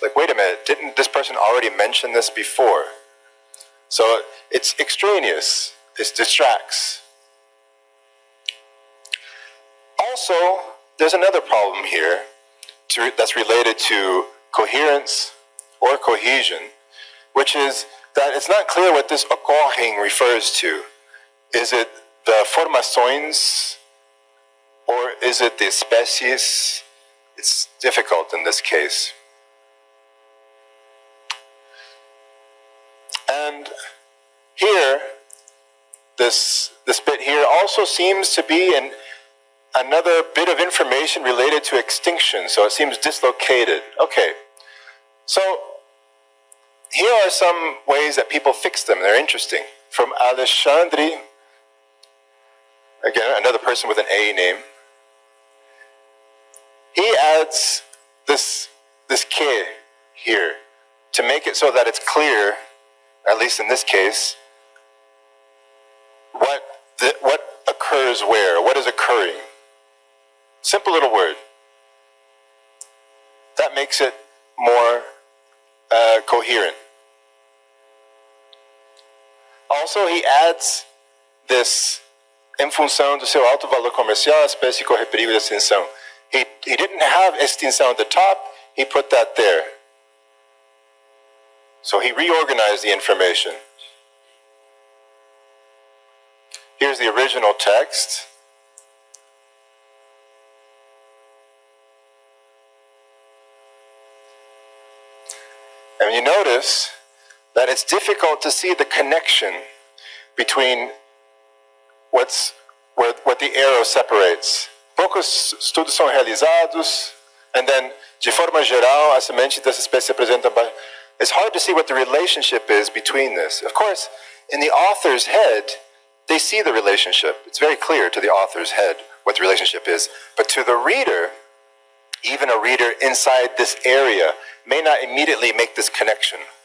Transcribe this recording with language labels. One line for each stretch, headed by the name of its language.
English: Like, wait a minute, didn't this person already mention this before? So it's extraneous, it distracts. Also, there's another problem here that's related to coherence or cohesion, which is that it's not clear what this ocorrem refers to. Is it the formações or is it the espécies? It's difficult in this case. And here, this bit here also seems to be another bit of information related to extinction, so it seems dislocated. Okay, so here are some ways that people fix them. They're interesting. From Alexandre, again, another person with an A name, he adds this que here to make it so that it's clear, at least in this case, what occurs where, what is occurring. Simple little word. That makes it more coherent. Also, he adds this
Portuguese: em função do seu alto valor comercial, a espécie corre perigo de extinção.
English: He didn't have extinção at the top, he put that there. So he reorganized the information. Here's the original text. And you notice that it's difficult to see the connection between what the arrow separates.
Portuguese: Poucos estudos são realizados,
English: and then,
Portuguese: de forma geral, a semente dessa espécie apresenta.
English: It's hard to see what the relationship is between this. Of course, in the author's head, they see the relationship. It's very clear to the author's head what the relationship is. But to the reader, even a reader inside this area may not immediately make this connection.